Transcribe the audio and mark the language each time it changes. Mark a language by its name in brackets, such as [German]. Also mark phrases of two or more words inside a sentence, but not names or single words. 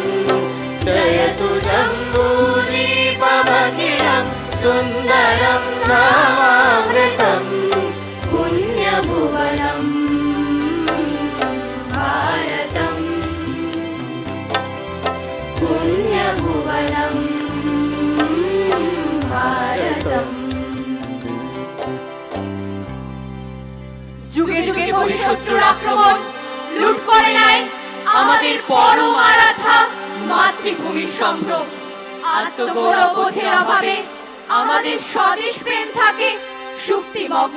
[Sanskrit] जयतु जम्बूद्वीपमखिलं सुन्दरं धामामृतम्। पुण्यभुवनं भारतम्। पुण्यभुवनं भारतम्। [Bangla] যুগে যুগে কোটি শত্রুর আক্রমণ লুট করে নেয় আমাদের পরম আরাধ্যা মাতৃভূমির সম্ভ্রম। আত্মগৌরব বোধের অভাবে আমাদের স্বদেশ প্রেম থাকে সুপ্তিমগ্ন।